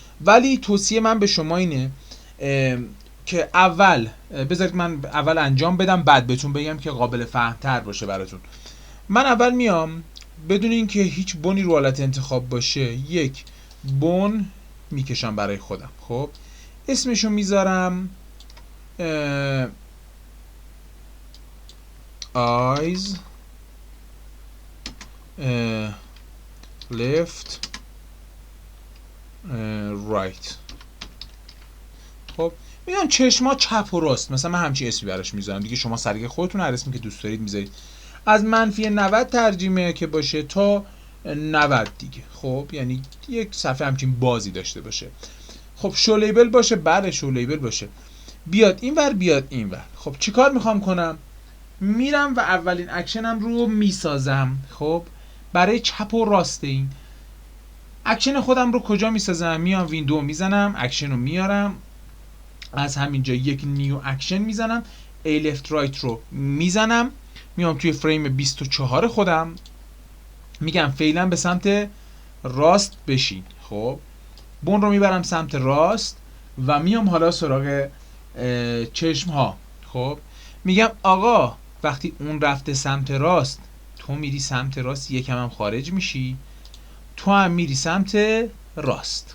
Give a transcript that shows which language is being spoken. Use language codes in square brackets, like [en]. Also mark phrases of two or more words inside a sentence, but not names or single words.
[fa] ولی توصیه من به شما اینه که اول بذارید من اول انجام بدم بعد بهتون بگم که قابل فهم تر باشه براتون. من اول میام بدون اینکه هیچ بنی رو حالت انتخاب باشه یک بن میکشم برای خودم. خب اسمشو میذارم [en] eyes left right. [fa] خب میگم چشما چپ و راست، مثلا من همچین اسمی براش میذارم دیگه. شما سریع خودتون هر اسمی که دوست دارید میذارید. از منفی 90 ترجمه که باشه تا 90 دیگه. خب یعنی یک صفحه همچین بازی داشته باشه. خب [en] show label [fa] باشه، بله [en] show label [fa] باشه. بیاد اینور بیاد اینور. خب چیکار میخوام کنم؟ میرم و اولین اکشنم رو میسازم. خب برای چپ و راست این اکشن خودم رو کجا میسازم؟ میام ویندو میزنم، اکشن رو میارم، از همینجا یک [en] new action [fa] میزنم، [en] A left right [fa] رو میزنم، میام توی فریم 24 خودم میگم فعلا به سمت راست بشین. خب بون رو میبرم سمت راست و میام حالا سراغ چشم ها. خب میگم آقا وقتی اون رفته سمت راست تو میری سمت راست، یکم هم خارج میشی، تو هم میری سمت راست.